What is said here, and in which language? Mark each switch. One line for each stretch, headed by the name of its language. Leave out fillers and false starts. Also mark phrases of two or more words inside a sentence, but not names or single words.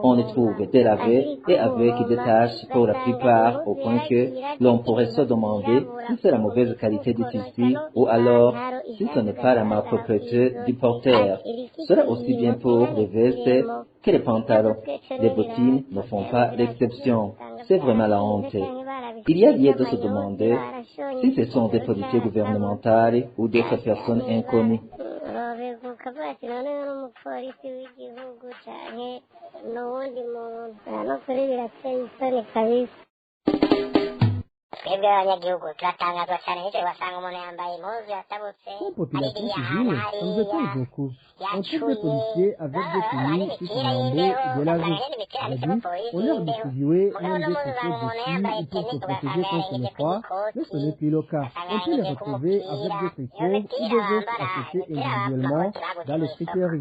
French: On y trouve délavés et avec des taches pour la plupart, au point que l'on pourrait se demander si c'est la mauvaise qualité du tissu ou alors si ce n'est pas la malpropreté du porteur. Cela aussi bien pour les vestes que les pantalons. Les bottines ne font pas l'exception. C'est vraiment la honte. Il y a lieu de se demander si ce sont des politiques gouvernementales ou d'autres personnes inconnues.
Rundi: twebwe abanyagihugu turatangazwa cyane n'icyo basanga umuntu yambaye impuzu yatabutse
French: Comme population civile, ça nous étonne beaucoup. On trouve des policiers avec des tenues qui sont tombées de la rue. C'est-à-dire, on leur distribuait même des chaussures dessus pour se protéger contre le froid, mais ce n'est plus le cas. On peut les retrouver avec des tricots ou des vestes achetés individuellement dans les friperies.